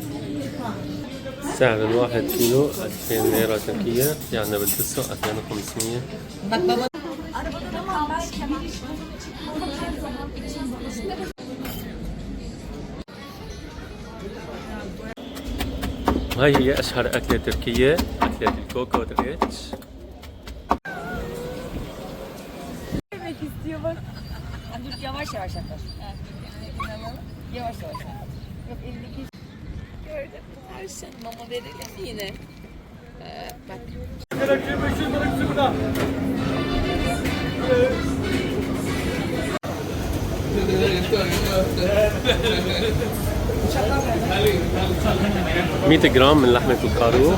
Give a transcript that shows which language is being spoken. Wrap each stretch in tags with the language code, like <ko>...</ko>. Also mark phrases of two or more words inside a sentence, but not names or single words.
<ar>سعر الواحد كيلو 2000 ليرة تركية، يعني بالبسو 2500. هاي هي أشهر أكلة تركية، أكلة الكوكو ريتش.</ar> <tr>Yavaş yavaş yaklaş. Yavaş yavaş. Yok elindeki. Gördün mü? Her şey mama verelim yine. Bak.</tr> <ar>مية جرام من لحمة الخروف.</ar>